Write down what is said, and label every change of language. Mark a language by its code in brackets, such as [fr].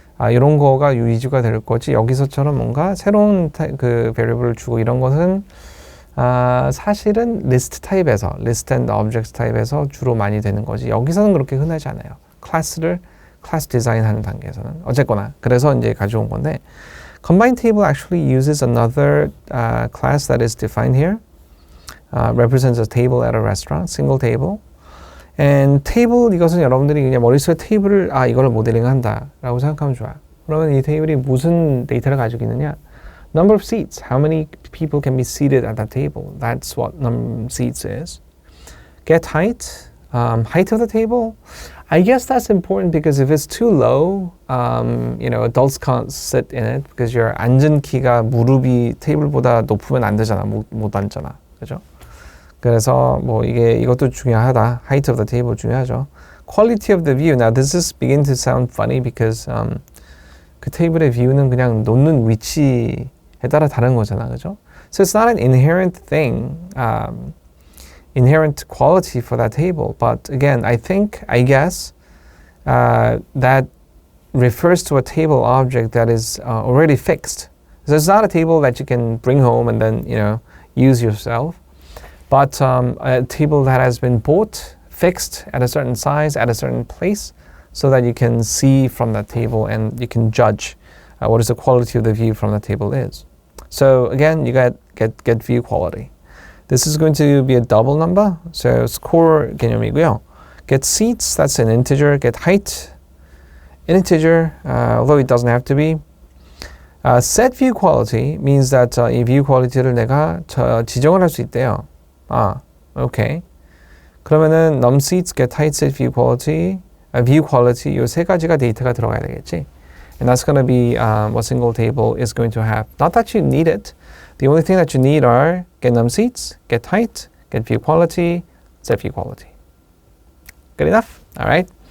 [ko] 이런 거가 위주가 될 거지 여기서처럼 뭔가 새로운 그 variable을 주고 이런 것은 사실은 리스트 타입에서 리스트 앤 objects 타입에서 주로 많이 되는 거지 여기서는 그렇게 흔하지 않아요. 클래스 디자인하는 단계에서는 어쨌거나 그래서 이제 가져온 건데 [en] combined table actually uses another class that is defined here. Represents a table at a restaurant, single table. [ko] And table 이것은 여러분들이 그냥 머릿속에 테이블을 이거를 모델링한다 라고 생각하면 좋아요. 그러면 이 테이블이 무슨 데이터를 가지고 있느냐? [en] Number of seats. How many people can be seated at that table? That's what number of seats is. Get height. Height of the table. I guess that's important because if it's too low, adults can't sit in it because your [ko] 앉은 키가 무릎이 테이블보다 높으면 안 되잖아. 못 앉잖아. 그죠? 그래서 뭐 이것도 중요하다. [en] Height of the table [ko] 중요하죠. [en] Quality of the view. Now this is beginning to sound funny because [ko] 그 테이블의 view는 그냥 놓는 위치에 따라 다른 거잖아, 그죠? [en] So it's not an inherent thing, inherent quality for that table. But again, I guess that refers to a table object that is already fixed. So it's not a table that you can bring home and then use yourself. But a table that has been bought, fixed at a certain size, at a certain place, so that you can see from that table and you can judge what is the quality of the view from the table is. So again, you get view quality. This is going to be a double number, so [ko] score 개념이고요. [en] Get seats, that's an integer. Get height, an integer, although it doesn't have to be. Set view quality means that [ko] 이 view quality를 내가 지정을 할 수 있대요. [en] Okay. [ko] 그러면은 num seats, get height, set view quality, view quality 이 세 가지가 데이터가 들어가야 되겠지. [en] And that's going to be what single table is going to have. Not that you need it. The only thing that you need are get num seats, get height, get view quality, set view quality. Good enough? All right.